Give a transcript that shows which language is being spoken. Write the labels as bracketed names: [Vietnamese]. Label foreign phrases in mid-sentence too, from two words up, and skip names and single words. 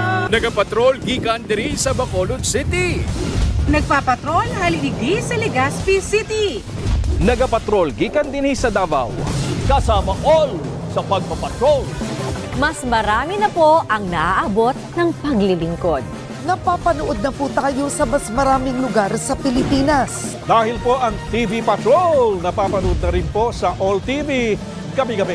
[Hiligaynon] Nagapatrol gikan diri sa Bacolod City. [Filipino] Nagpapatrol haligi sa Legazpi City. [Cebuano] Nagapatrol gikan dinhi sa Davao. [Filipino] Kasama all sa pagpapatrol. Mas marami na po ang naaabot ng paglilingkod. Napapanood na po tayo sa mas maraming lugar sa Pilipinas. Dahil po ang TV Patrol, napapanood na rin po sa All TV gabi-gabi.